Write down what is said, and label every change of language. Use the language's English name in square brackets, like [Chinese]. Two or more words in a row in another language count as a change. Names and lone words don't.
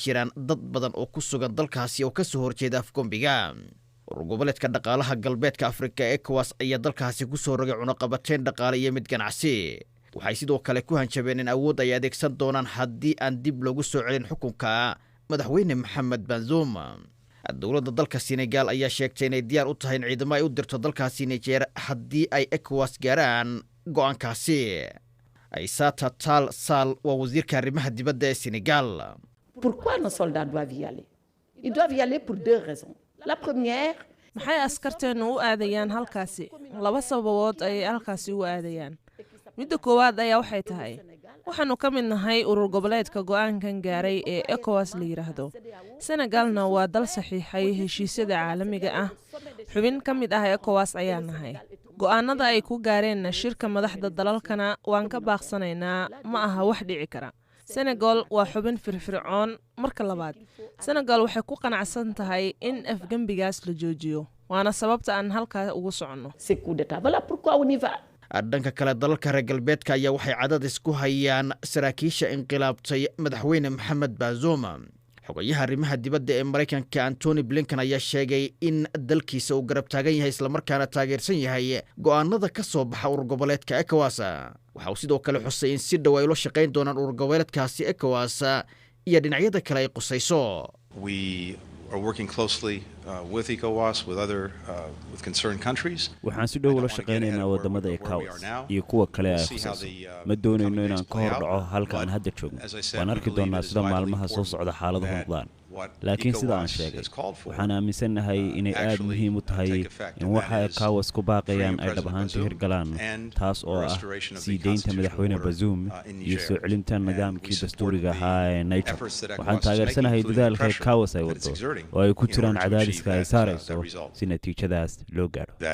[Somali] jiraan dad badan oo ku sugan dalkaasi oo ka soo horjeeda afgambiga goboleedka dhaqaalaha galbeedka Afrika ECOWAS ayaa dalkaasi ku soo rogay cunaqabateyn dhaqaale iyo mid ganacsi waxay sidoo kale ku hanjabeen in awood ay adeegsan doonaan haddii aan dib loogu soo celin xukunka madaxweyne Mohamed Bazoum dowladda dalka Senegal ayaa sheegtay inay diyaar u tahay in ciidamo ay u dirto dalkaasi Niger haddii ay ECOWAS gaaraan go'aankaasi Aïssata Tall Sall waa wasiirka arrimaha dibadda ee Senegal [French] Pourquoi nos soldats doivent y aller? Ils doivent y aller pour deux raisons. La première, [Somali] maxay askarteenu u aadayaan halkaasi laba sababood ay halkaasi u aadayaan midda koowaad ayaa waxay tahay waxaanu ka mid nahay urur goboleedka go'aankan gaaray ee ECOWAS la yiraahdo Senegalna waa dal saxiixay heshiisyada caalamiga ah xubin ka mid ah ECOWAS ayaa nahay go'aanada ay ku gaareen shirka madaxda dalalkana waan ka baaqsanaynaa ma aha wax dhici kara Senegal waa xubin firfircoon marka labaad Senegal waxay ku qanacsan tahay in afgambigaas la joojiyo waana sababta aan halka ugu socono [French] c'est coup d'état. Voilà pourquoi on y va. [Somali] dhanka kale dalalka reer galbeedka ayaa waxay cadadis ku hayaan saraakiisha inqilaabtay madaxweyne Mohamed Bazoum xogayaha arrimaha dibadda ee Mareykanka Anthony Blinken ayaa sheegay in dalkiisa uu garab taagan yahay isla markaana taageersan yahay go'aanada ka soo baxa urur goboleedka ECOWAS waxa uu sidoo kale xusay in si dhow ay ula shaqayn doonaan urur goboleedkaasi ECOWAS iyo dhinacyada kale ay qusayso [English] are working closely with ECOWAS, with concerned countries. [Somali] waxaan si dhow ula shaqaynaynaa wadamada ECOWAS iyo kuwa kale ay khusayso ma doonayno inaan ka hor dhaco halka aan hadda joogno waan arki doonaa sida maalmaha soo socda xaaladuhu noqdaan laakiin sida aan sheegay waxaan aaminsanahay inay aad muhiim u tahay in waxa ECOWAS ku baaqayaan ay dhab ahaantii hirgalaan taas oo ah sii deynta madaxweyne Bazoum iyo soo celinta nidaamkii dastuuriga ahaa ee Niger waxaan taageersanahay dadaalka ECOWAS ay wado oo ay ku jiraan cadaadiska ay saarayso si natiijadaas loo gaaro